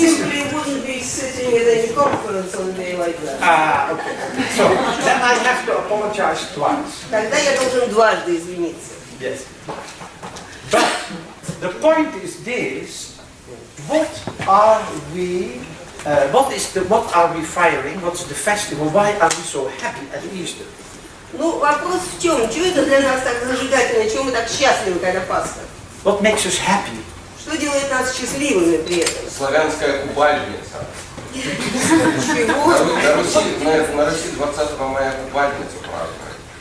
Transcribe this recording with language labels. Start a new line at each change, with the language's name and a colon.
English: We wouldn't be sitting at any conference on a day like that. okay. So then I have to apologize twice.
Russian: Тогда я должен дважды извиниться.
English: Yes. But the point is this: what are we? What are we firing? What's the festival? Why are we so happy at Easter?
Russian: Ну, вопрос в чем? Чего это для нас так зажигательно? Чего мы так счастливы, когда Пасха?
English: What makes us happy?
Russian: Что делает нас счастливыми при этом? Славянская купальница. Чего? На Руси 20 мая купальницу празднуют.